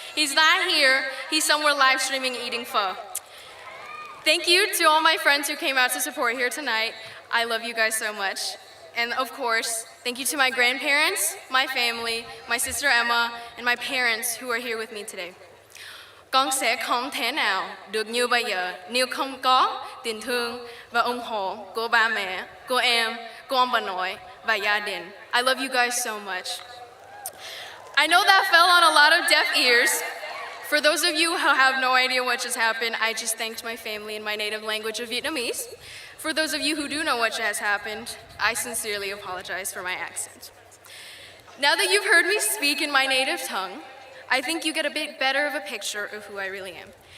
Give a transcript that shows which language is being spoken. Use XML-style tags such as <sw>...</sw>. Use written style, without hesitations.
<en>He's not here, he's somewhere live streaming eating pho. Thank you to all my friends who came out to support here tonight. I love you guys so much. And of course, thank you to my grandparents, my family, my sister Emma, and my parents who are here with me today.</en> <vi>Con sẽ không thể nào được như bây giờ nếu không có tình thương và ủng hộ của ba mẹ, của em, của ông bà nội và gia đình.</vi> <en>I love you guys so much. I know that fell on a lot of deaf ears. For those of you who have no idea what just happened, I just thanked my family in my native language of Vietnamese. For those of you who do know what has happened, I sincerely apologize for my accent. Now that you've heard me speak in my native tongue, I think you get a bit better of a picture of who I really am.</en>